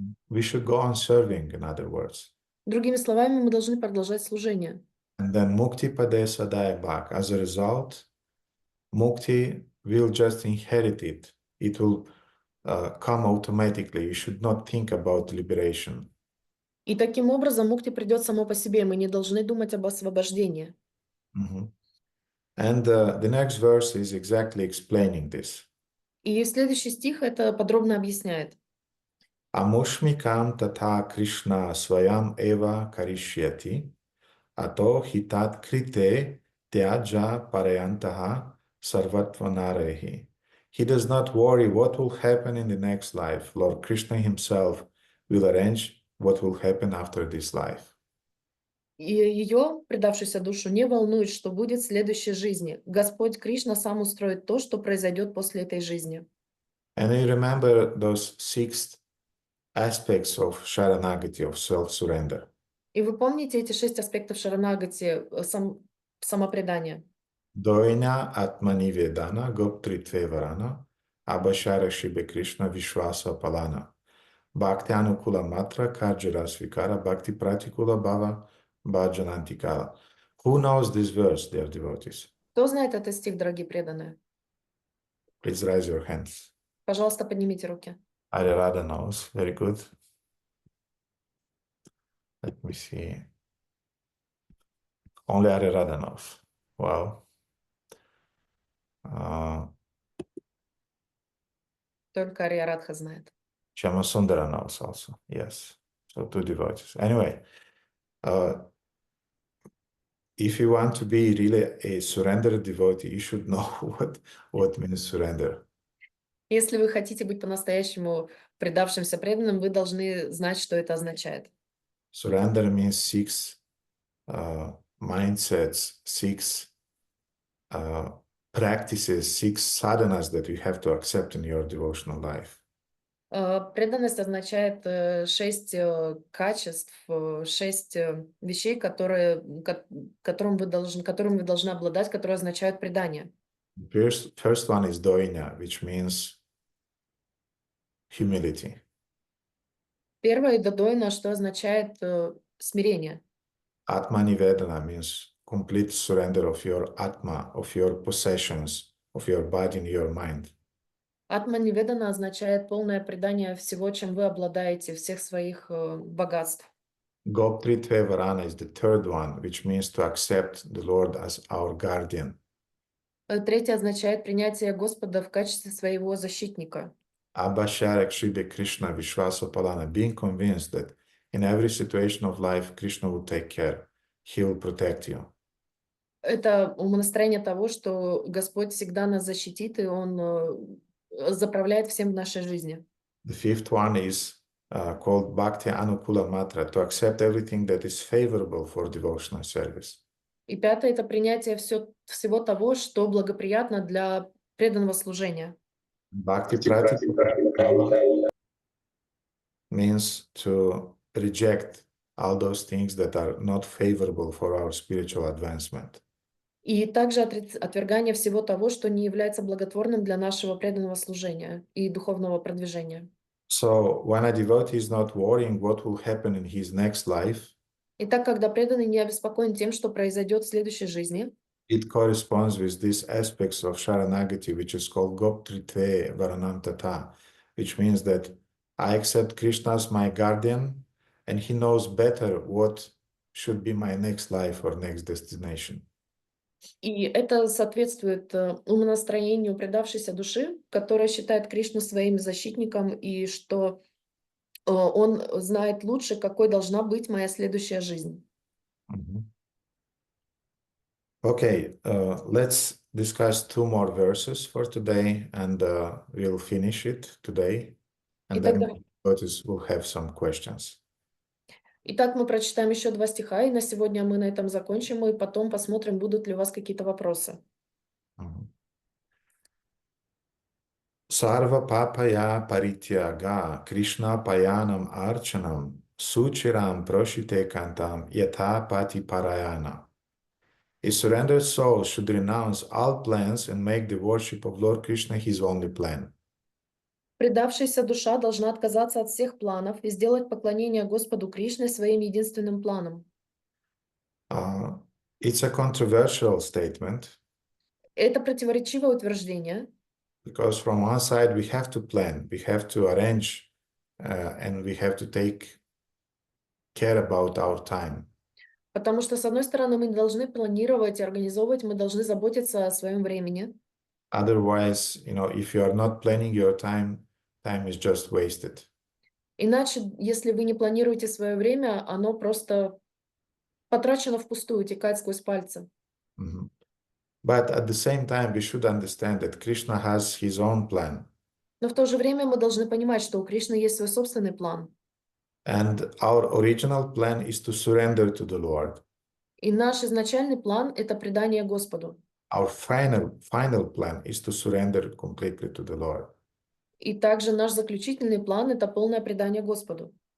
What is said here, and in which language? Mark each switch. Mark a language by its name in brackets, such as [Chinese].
[English] We should go on serving, in other words. [Russian] Другими словами, мы должны продолжать служение. [English] And then [Sanskrit] mukti padesa dayabak. [English] As a result, mukti will just inherit it. It will come automatically. You should not think about liberation. [Russian] И таким образом мукти придет само по себе. Мы не должны думать об освобождении. [English] And the next verse is exactly explaining this. [Russian] И следующий стих это подробно объясняет. [Sanskrit] Amushmikam tata Krishna swayam eva karishyati ato hitat krite tyaja parayantaha sarvatva. [English] He does not worry what will happen in the next life. Lord Krishna himself will arrange what will happen after this life. [Russian] И ее, предавшуюся душу, не волнует, что будет в следующей жизни. Господь Кришна сам устроит то, что произойдет после этой жизни. [English] And you remember those 6 aspects of Sharanagati, of self-surrender. [Russian] И вы помните эти 6 аспектов Шаранагати, самопредания? [Sanskrit] Doina atmani vedana goptritve varana abhashara shibe Krishna vishwasa palana. Bhakti anukula matra karjara svikara bhakti pratikula bhava bhajanantikala. [English] Who knows this verse, dear devotees? [Russian] Кто знает этот стих, дорогие преданные? [English] Please raise your hands. [Russian] Пожалуйста, поднимите руки. [English] Radha knows. Very good. Let me see. Only Radha knows. Wow. [Russian] Только Ария Радха знает. [English] Chamasundara knows also. Yes. So 2 devotees. Anyway, if you want to be really a surrendered devotee, you should know what means surrender. [Russian] Если вы хотите быть по-настоящему предавшимся преданным, вы должны знать, что это означает. [English] Surrender means 6 mindsets, 6 practices, 6 sadhanas that you have to accept in your devotional life. [Russian] Преданность означает 6 качеств, 6 вещей, которым вы должны обладать, которые означают предание. [English] First one is doina, which means humility. [Russian] Первое додойна, что означает смирение. [English] Atmanivedana means complete surrender of your atma, of your possessions, of your body and your mind. [Russian] Атманиведана означает полное предание всего, чем вы обладаете, всех своих богатств. [English] Goptritve Varana is the third one, which means to accept the Lord as our guardian. [Russian] Третье означает принятие Господа в качестве своего защитника. [English] Abhasharak Shribe Krishna Vishwasopalana, being convinced that in every situation of life, Krishna will take care. He will protect you. [Russian] Это умонастроение того, что Господь всегда нас защитит, и Он заправляет всем в нашей жизни. [English] The fifth one is called Bhakti Anukula Matra, to accept everything that is favorable for devotional service. [Russian] И пятое – это принятие всего того, что благоприятно для преданного служения. [English] Bhakti Pratika means to reject all those things that are not favorable for our spiritual advancement. [Russian] И также отвергание всего того, что не является благотворным для нашего преданного служения и духовного продвижения. [English] So when a devotee is not worrying what will happen in his next life, [Russian] Итак, когда преданный не обеспокоен тем, что произойдет в следующей жизни, [English] it corresponds with these aspects of Sharanagati, which is called Goptritve Varanam Tata, which means that I accept Krishna as my guardian, and he knows better what should be my next life or next destination. [Russian] и это соответствует умонастроению предавшейся души, которая считает Кришну своим защитником, и что он знает лучше, какой должна быть моя следующая жизнь. [English] Okay, let's discuss two more verses for today, and we'll finish it today, and then devotees will have some questions. [Russian] Итак, мы прочитаем еще 2 стиха, и на сегодня мы на этом закончим, и потом посмотрим, будут ли у вас какие-то вопросы. [Sanskrit] Sarva papaya parityaga Krishna payanam archanam suchiram proshite kantam yatha pati parayana. [English] A surrendered soul should renounce all plans and make the worship of Lord Krishna his only plan. [Russian] Предавшаяся душа должна отказаться от всех планов и сделать поклонение Господу Кришне своим единственным планом. [English] It's a controversial statement. [Russian] Это противоречивое утверждение. [English] Because from one side we have to plan, we have to arrange, and we have to take care about our time. [Russian] Потому что, с одной стороны, мы должны планировать и организовывать, мы должны заботиться о своем времени. [English] Otherwise, if you are not planning your time is just wasted. [Russian] Иначе, если вы не планируете свое время, оно просто потрачено впустую, текает сквозь пальцы. [English] But at the same time, we should understand that Krishna has his own plan. [Russian] Но в то же время мы должны понимать, что у Кришны есть свой собственный план. [English] And our original plan is to surrender to the Lord. [Russian] И наш изначальный план – это предание Господу. [English] Our final plan is to surrender completely to the Lord. [Russian] И также наш заключительный план – это полное предание Господу.